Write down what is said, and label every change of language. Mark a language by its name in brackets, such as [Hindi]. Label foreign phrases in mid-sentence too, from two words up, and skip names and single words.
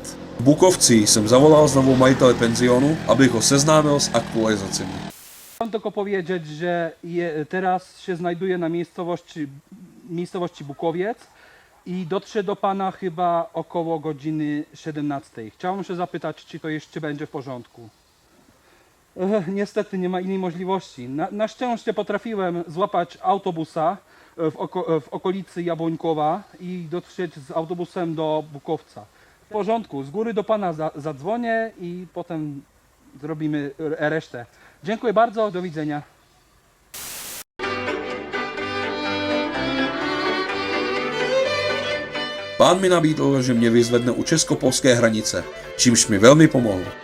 [Czech] V Bukovci jsem zavolal znovu majitele penzionu, abych ho seznámil s aktualizacemi. [Polish] Chciałem tylko powiedzieć, że teraz się znajduję na miejscowości Bukowiec i dotrze do Pana chyba około godziny 17. Chciałem się zapytać, czy to jeszcze będzie w porządku. Niestety nie ma innej możliwości. Na szczęście potrafiłem złapać autobusa w okolicy Jabłońkowa i dotrzeć z autobusem do Bukowca. W porządku, z góry do Pana zadzwonię i potem zrobimy resztę. Dziękuję bardzo, do widzenia. [Czech] Pán mi nabídl, že mě vyzvedne u česko-polské hranice, čímž mi velmi pomohl.